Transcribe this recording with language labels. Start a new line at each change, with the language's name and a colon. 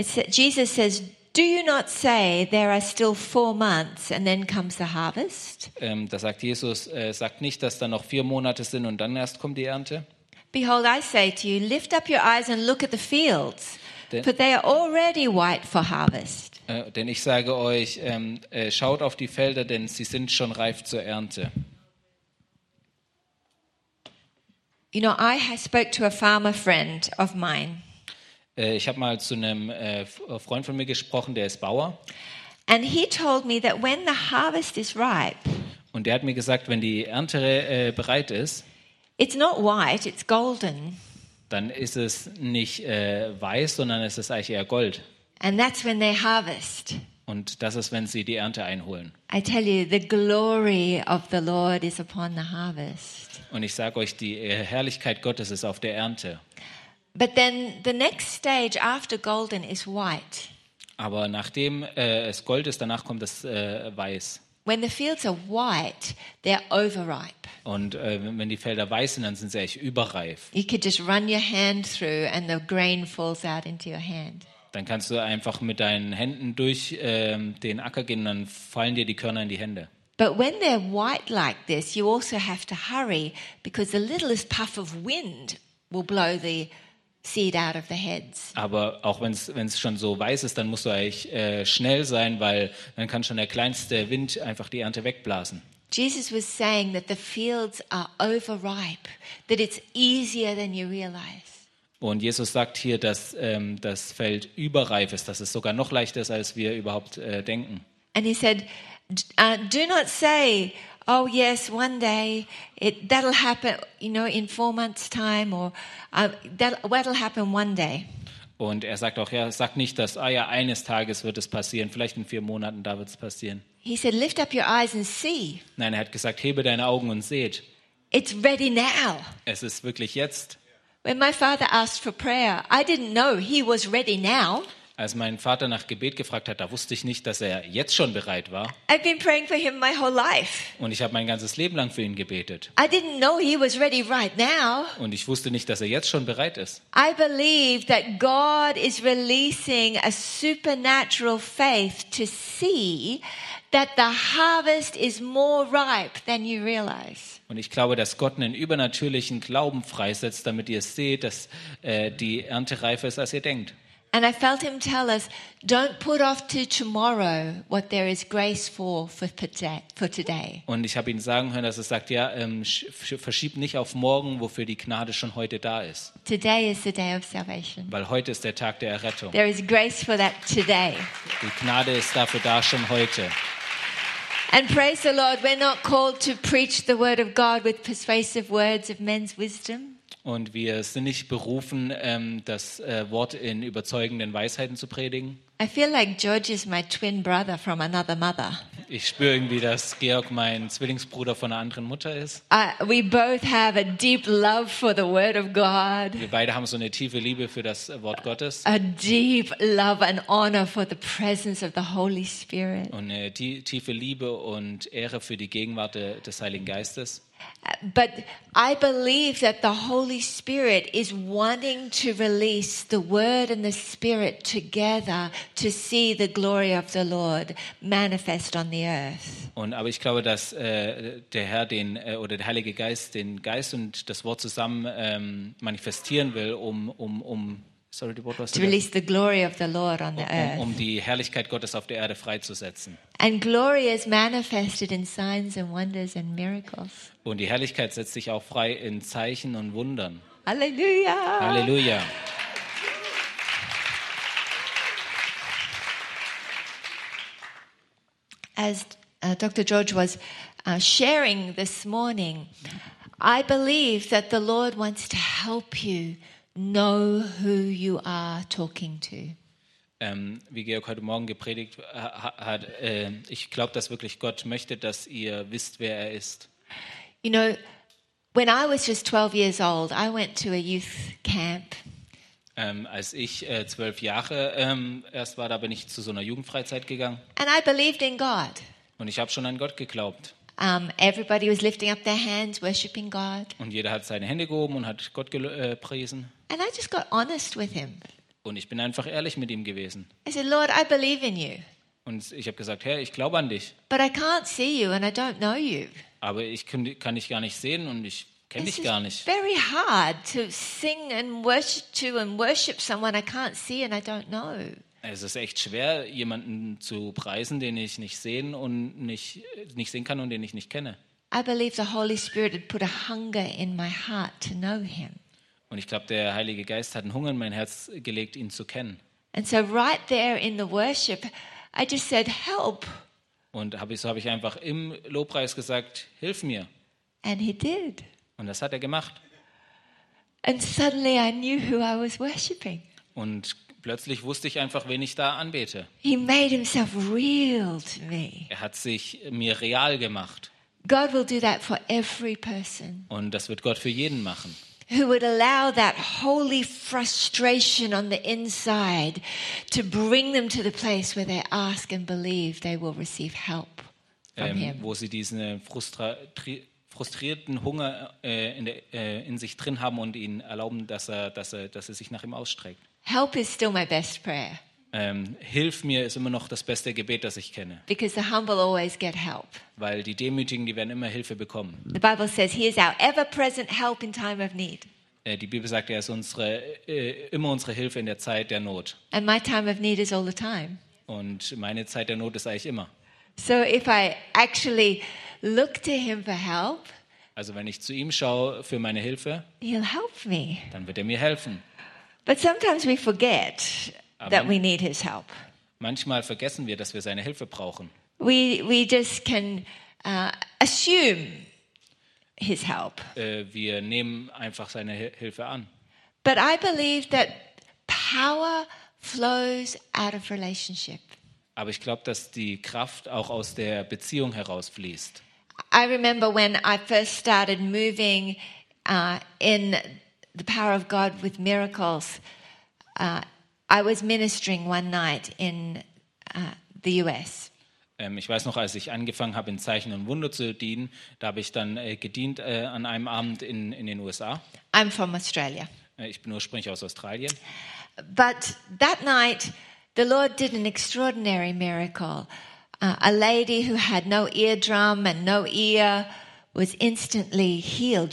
English: Jesus says, "Do you not say there are still 4 months and then comes the harvest?"
German: Da sagt Jesus, sagt nicht, dass da noch 4 Monate sind und dann erst kommt die Ernte.
English: Behold, I say to you, lift up your eyes and look at the fields. For they are already white for harvest.
German: Denn ich sage euch, schaut auf die Felder, denn sie sind schon reif zur Ernte.
English: You know, I spoke to a farmer friend of mine.
German: Ich habe mal zu einem Freund von mir gesprochen, der ist Bauer.
English: And he told me that when the harvest is ripe.
German: Und er hat mir gesagt, wenn die Ernte bereit ist.
English: It's not white, it's golden.
German: Dann ist es nicht weiß, sondern es ist eigentlich eher Gold.
English: And that's when they harvest.
German: Und das ist, wenn sie die Ernte einholen.
English: I tell you, the glory of the Lord is upon the harvest.
German: Und ich sage euch, die Herrlichkeit Gottes ist auf der Ernte.
English: But then the next stage after golden is white.
German: Aber nachdem es Gold ist, danach kommt es weiß.
English: When the fields are white, they're overripe.
German: Und wenn die Felder weiß sind, dann sind sie echt überreif.
English: You could just run your hand through and the grain falls out into your hand.
German: Dann kannst du einfach mit deinen Händen durch den Acker gehen, dann fallen dir die Körner in die Hände.
English: But when they're white like this, you also have to hurry, because the littlest puff of wind will blow the seed out of the heads.
German: Aber auch wenn es schon so weiß ist, dann musst du eigentlich schnell sein, weil dann kann schon der kleinste Wind einfach die Ernte wegblasen.
English: Jesus was saying that the fields are overripe, that it's easier than you realize.
German: Und Jesus sagt hier, dass das Feld überreif ist, dass es sogar noch leichter ist, als wir überhaupt denken.
English: And he said, do not say, oh yes, one day that'll happen, you know, in 4 months time, or that'll happen one day.
German: Und er sagt auch, ja, sag nicht, dass eines Tages wird es passieren, vielleicht in 4 Monaten, da wird es passieren.
English: He said, lift up your eyes and see.
German: Nein, er hat gesagt, hebe deine Augen und seht.
English: It's ready now.
German: Es ist wirklich jetzt.
English: When my father asked for prayer, I didn't know he was ready now.
German: Als mein Vater nach Gebet gefragt hat, da wusste ich nicht, dass er jetzt schon bereit war.
English: I've been praying for him my whole life.
German: Und ich habe mein ganzes Leben lang für ihn gebetet.
English: I didn't know he was ready right now.
German: Und ich wusste nicht, dass er jetzt schon bereit ist.
English: I believe that God is releasing a supernatural faith to see that the harvest is more ripe than you realize.
German: Und ich glaube, dass Gott einen übernatürlichen Glauben freisetzt, damit ihr seht, dass die Ernte reifer ist, als ihr denkt.
English: And I felt him tell us, don't put off to tomorrow what there is grace for today.
German: Und ich habe ihn sagen hören, dass er sagt, ja, verschieb nicht auf morgen, wofür die Gnade schon heute da ist.
English: Today is the day of salvation.
German: Weil heute ist der Tag der Errettung.
English: There is grace for that today.
German: Die Gnade ist dafür da schon heute.
English: And praise the Lord, we're not called to preach the word of God with persuasive words of men's wisdom.
German: Und wir sind nicht berufen, das Wort in überzeugenden Weisheiten zu predigen.
English: I feel like George is my twin brother from another mother.
German: Ich spüre irgendwie, dass Georg mein Zwillingsbruder von einer anderen Mutter ist.
English: We both have a deep love for the Word of God.
German: Wir beide haben so eine tiefe Liebe für das Wort Gottes.
English: A deep love and honor for the presence of the Holy Spirit.
German: Und eine tiefe Liebe und Ehre für die Gegenwart des Heiligen Geistes.
English: But I believe that the Holy Spirit is wanting to release the Word and the Spirit together to see the glory of the Lord manifest on the earth.
German: Und aber ich glaube, dass der Herr den oder der Heilige Geist den Geist und das Wort zusammen manifestieren will, um die Herrlichkeit Gottes auf der Erde freizusetzen.
English: And glory is manifested in signs and wonders and miracles.
German: Und die Herrlichkeit setzt sich auch frei in Zeichen und Wundern.
English: Halleluja.
German: Halleluja.
English: As Dr. George was sharing this morning, I believe that the Lord wants to help you know who you are talking to.
German: Wie Georg heute Morgen gepredigt hat, ich glaube, dass wirklich Gott möchte, dass ihr wisst, wer er ist.
English: You know, when I was just 12 years old, I went to a youth camp.
German: Als ich 12 Jahre erst war, da bin ich zu so einer Jugendfreizeit gegangen.
English: And I believed in God.
German: Und ich habe schon an Gott geglaubt.
English: Everybody was lifting up their hands, worshiping God.
German: Und jeder hat seine Hände gehoben und hat Gott gepriesen.
English: And I just got honest with him.
German: Und ich bin einfach ehrlich mit ihm gewesen.
English: I said, Lord, I believe in you.
German: Und ich habe gesagt, Herr, ich glaube an dich.
English: But I can't see you and I don't know you.
German: Aber ich kann dich gar nicht sehen und ich kenne dich gar nicht.
English: Very hard to sing and worship someone I can't see and I don't know.
German: Es ist echt schwer, jemanden zu preisen, den ich nicht sehen kann und den ich nicht kenne.
English: I believe the Holy Spirit had put a hunger in my heart to know him.
German: Und ich glaube, der Heilige Geist hat einen Hunger in mein Herz gelegt, ihn zu kennen.
English: And so right there in the worship, I just said, help.
German: Und habe ich einfach im Lobpreis gesagt, hilf mir.
English: And he did.
German: Und das hat er gemacht.
English: And suddenly I knew who I was worshiping.
German: Und plötzlich wusste ich einfach, wen ich da anbete.
English: He made himself real to me.
German: Er hat sich mir real gemacht.
English: God will do that for every person.
German: Und das wird Gott für jeden machen.
English: Who would allow that holy frustration on the inside to bring them to the place where they ask and believe they will receive help from him.
German: Wo sie diesen frustrierten Hunger in sich drin haben und ihnen erlauben, dass er sich nach ihm ausstreckt.
English: Help is still my best prayer.
German: Hilf mir ist immer noch das beste Gebet, das ich kenne.
English: Because the humble always get help.
German: Weil die Demütigen, die werden immer Hilfe bekommen.
English: The Bible says he is our ever-present help in time of need.
German: Die Bibel sagt, er ist unsere immer unsere Hilfe in der Zeit der Not.
English: And my time of need is all the time.
German: Und meine Zeit der Not ist eigentlich immer.
English: So if I actually look to him for help.
German: Also wenn ich zu ihm schaue für meine Hilfe,
English: he'll help me.
German: Dann wird er mir helfen.
English: But sometimes we forget that we need his help.
German: Manchmal vergessen wir, dass wir seine Hilfe brauchen.
English: We just can assume his help.
German: Wir nehmen einfach seine Hilfe an.
English: But I believe that power flows out of relationship.
German: Aber ich glaube, dass die Kraft auch aus der Beziehung herausfließt.
English: I remember when I first started moving in the power of God with miracles. I was ministering one night in the US.
German: Ich weiß noch, als ich angefangen habe, in Zeichen und Wunder zu dienen, da habe ich dann gedient an einem Abend in den USA.
English: I'm from Australia.
German: Ich bin ursprünglich aus Australien.
English: But that night, the Lord did an extraordinary miracle. A lady who had no eardrum and no ear was instantly healed.